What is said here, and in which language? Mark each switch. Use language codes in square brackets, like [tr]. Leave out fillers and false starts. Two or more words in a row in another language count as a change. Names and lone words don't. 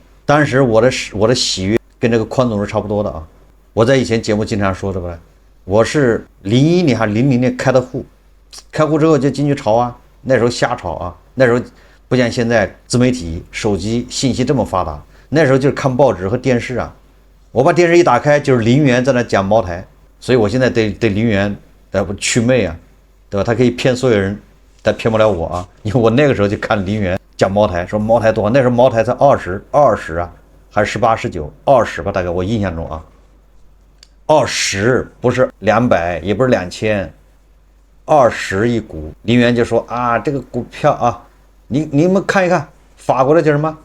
[zh] 當時我的喜悅跟這個寬總是差不多的我在以前節目經常說的吧，我是01年還是00年開的戶，開戶之後就進去炒那時候瞎炒那時候不像現在自媒體、手機信息這麼發達，那時候就是看報紙和電視我把電視一打開，就是林園在那講茅台，所以我現在對林園祛魅對吧？他可以騙所有人，但騙不了我因為我那個時候就看林園講茅台，說茅台多少，那時候茅台才20還是18、19、20吧，大概我印象中20不是200，也不是2000，20一股。林園就說這個股票你們看一看，法國的叫什麼？